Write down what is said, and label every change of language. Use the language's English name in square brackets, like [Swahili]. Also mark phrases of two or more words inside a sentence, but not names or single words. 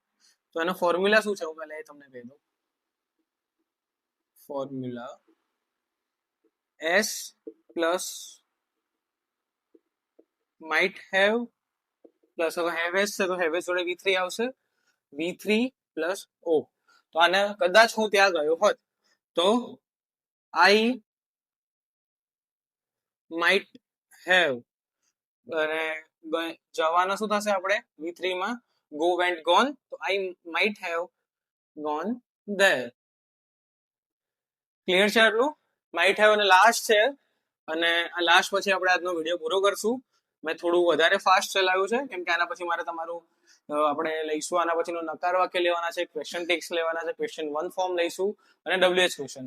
[Gujarati] તો એનો ફોર્મ્યુલા શું છે હું પહેલા એ તમને કહી દઉં. ફોર્મ્યુલા [English] S plus might have plus haves [Gujarati] છે તો હેવેસ જોડે V3 આવશે, [English] V3 plus O. [Gujarati] તો આને કદાચ હું ત્યાં ગયો હોત તો [English] I might have, [Gujarati] અને જવાનો શું થશે આપણે V3 માં [English] go went gone, તો I might have gone there. [Gujarati] ક્લિયર છે આટલું? [English] might have [Gujarati] અને લાસ્ટ છે, અને આ લાસ્ટ પછી આપણે આજનો વિડીયો પૂરો કરશું. મેં થોડું વધારે ફાસ્ટ ચલાવ્યું છે કેમ કે આના પછી મારે તમારું આપણે લઈશું, આના પછીનો નકાર વાક્ય લેવાના છે, [English] question tags [Gujarati] લેવાના છે, ક્વેશ્ચન 1 ફોર્મ લઈશું અને [English] WH questions.